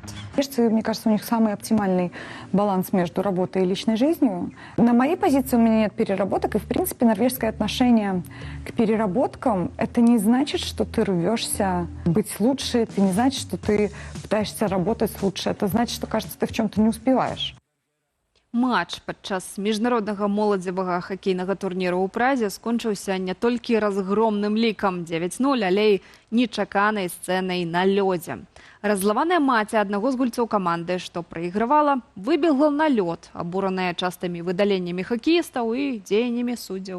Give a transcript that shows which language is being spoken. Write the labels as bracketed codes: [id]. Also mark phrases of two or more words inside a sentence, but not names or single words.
[ru] Мне кажется, у них самый оптимальный баланс между работой и личной жизнью. На моей позиции у меня нет переработок, и, в принципе, норвежское отношение к переработкам – это не значит, что ты рвешься быть лучше, это не значит, что ты пытаешься работать лучше. Это значит, что, кажется, ты в чем-то не успеваешь. [be] Матч падчас міжнароднага моладзевага хакейнага турніру ў Празе скончыўся не толькі разгромным лікам 9-0, але і нечаканай сцэнай на лёдзе. Раззлаваная маці аднаго з гульцоў каманды, што прайгравала, выбегла на лёд, абураная частымі выдаленнямі хакеістаў і дзеяннямі суддзяў.